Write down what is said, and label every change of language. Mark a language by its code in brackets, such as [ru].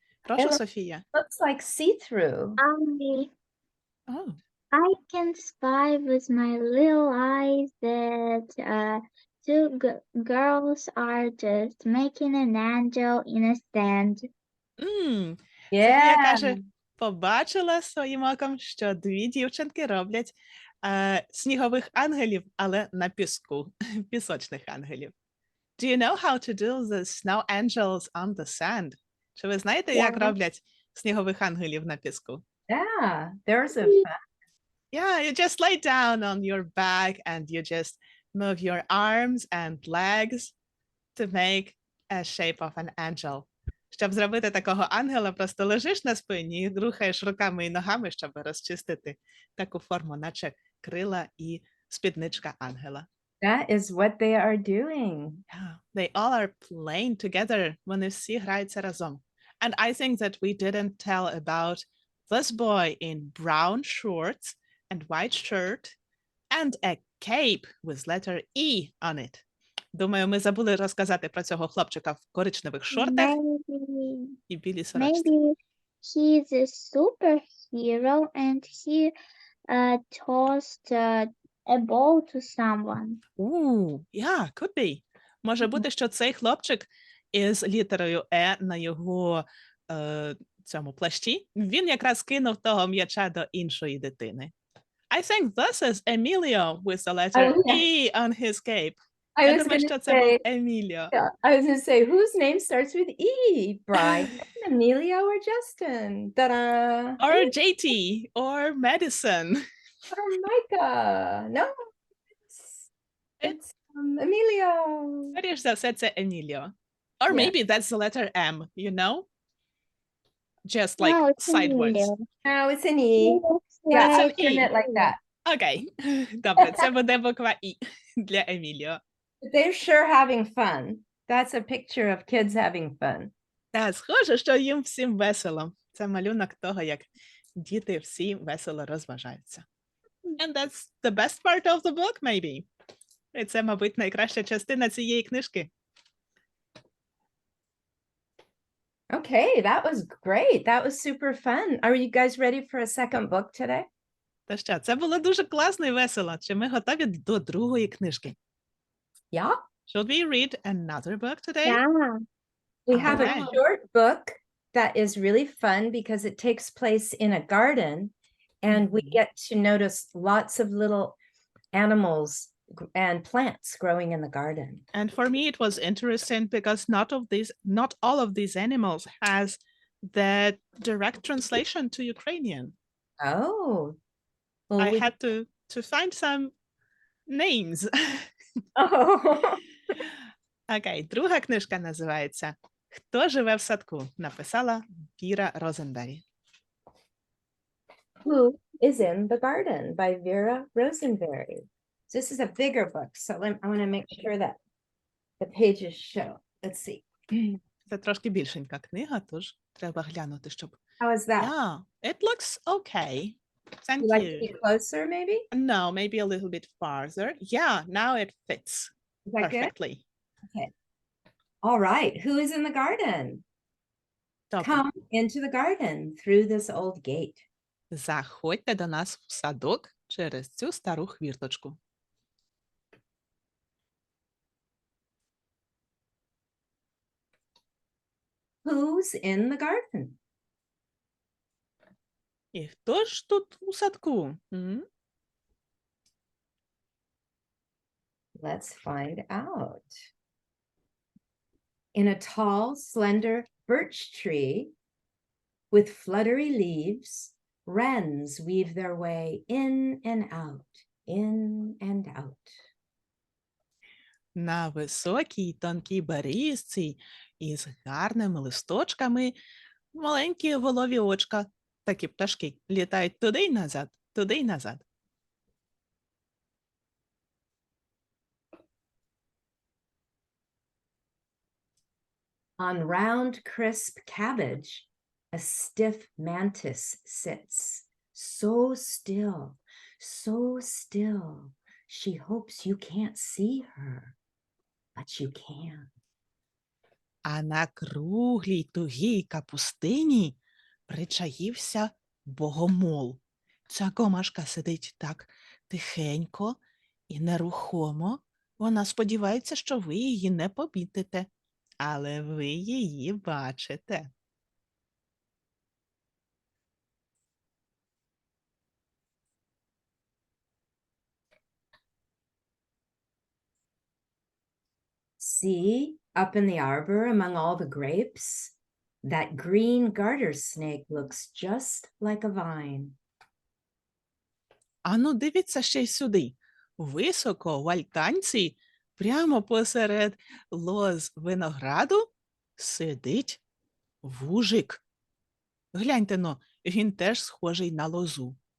[uk] Прошу, [en] It [uk] Софія. [en] looks like see-through. Oh, I can spy with my little eyes that two girls are just making an angel in a stand. [uk] Софія [en] Yeah. [uk] каже, побачила своїм оком, що дві дівчинки роблять снігових ангелів, але на піску, пісочних ангелів. [en] Do you know how to do the snow angels on the sand? [uk] Чи ви знаєте, як роблять снігових ангелів на піску? [en] Yeah. There's a fun. Yeah, you just lay down on your back and you just move your arms and legs to make a shape of an angel. [uk] Щоб зробити такого ангела, просто лежиш на спині і рухаєш руками і ногами, щоб розчистити таку форму, наче крила і спідничка ангела. [en] That is what they are doing. Yeah, they all are playing together. [uk] Вони всі граються разом. [en] And I think that we didn't tell about this boy in brown shorts and white shirt and a cape with letter E on it. [uk] Думаю, ми забули розказати про цього хлопчика в коричневих шортах і білій сорочці. [en] Maybe he's a superhero and he tossed a ball to someone. Yeah, could be. [uk] Може бути, що цей хлопчик із літерою Е на його цьому плащі, він якраз кинув того м'яча до іншої дитини. [en] I think this is Emilio with the letter E on his cape. [uk] Я думаю, що це був Еміліо. [en] I was going to say, whose name starts with E? Brian, Emilio, or Justin? Ta-da! Or JT, or Madison. Or Micah. No, it's Emilio. [uk] Скоріш за все, це Еміліо. [en] Or Yeah. maybe that's the letter M, you know? Just like No, it's sideways. Emilio. No, it's an E. It's Yeah, an turn E. it like that. [uk] Окей. Добре, це буде буква І для Еміліо. [en] But they're sure having fun. That's a picture of kids having fun. [uk] Та, схоже, що їм всім весело. Це малюнок того, як діти всі весело розважаються. [en] And that's the best part of the book, maybe. [uk] І це, мабуть, найкраща частина цієї книжки. [en] Okay, that was great. That was super fun. Are you guys ready for a second book today? [uk] Та що, це було дуже класно і весело. Чи ми готові до другої книжки? [en] Yeah. Should we read another book today? Yeah. We have a Okay. short book that is really fun because it takes place in a garden and we Mhm. get to notice lots of little animals and plants growing in the garden. And for me, it was interesting because not all of these animals has the direct translation to Ukrainian. Oh. Well, I we... had to find some names. Oh. [uk] Окей, друга книжка називається «Хто живе в садку?» Написала Віра Розенбері. [en] Who is in the Garden by Vera Rosenberry. This is a bigger book, so I want to make sure that the pages show. Let's see. [uk] Це трошки більшенька книга, тож треба глянути, щоб... [en] How is that? Yeah, it looks okay. Thank You like to you. be closer, maybe? No, maybe a little bit farther. Yeah, now it fits Is that good? perfectly. Okay. All right. Who is in the garden? [uk] Добре. [en] Come into the garden through this old gate. [uk] Заходьте до нас в садок через цю стару хвірточку. [en] Who's in the garden? [uk] І хто ж тут у садку? М? [en] Let's find out. In a tall, slender birch tree with fluttery leaves, wrens weave their way in and out, in and out. [uk] На високій тонкій берізці із гарними листочками маленькі голові очка. Такі пташки літають туди й назад, туди й назад. [en] On round, crisp cabbage, a stiff mantis sits, so still, so still. She hopes you can't see her, but you can. [uk] А на круглій тугій капустині причаївся богомол. Ця комашка сидить так тихенько і нерухомо. Вона сподівається, що ви її не помітите, але ви її бачите. [en] See, up in the arbor among all the grapes, that green garter snake looks just like a vine. [uk] Ану, дивіться ще й сюди. Високо в альтанці, прямо посеред лоз винограду, сидить вужик. Гляньте-но, він теж схожий на лозу.